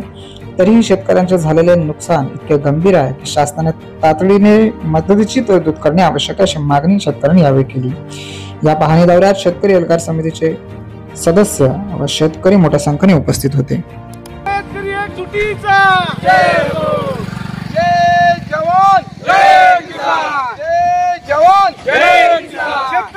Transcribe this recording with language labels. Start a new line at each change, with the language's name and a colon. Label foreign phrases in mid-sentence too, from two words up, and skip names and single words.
Marathi: तरीही शेतकऱ्यांचे झालेले नुकसान इतके गंभीर आहे की शासनाने तातडीने मदतीची तरतूद करणे आवश्यक अशी मागणी शेतकऱ्यांनी यावेळी केली। या पाहणी दौऱ्यात शेतकरी एल्गार समितीचे सदस्य व शेतकरी मोठ्या संख्येने उपस्थित होते।
Hindi: जय जवान जय किसान, जय जवान जय किसान।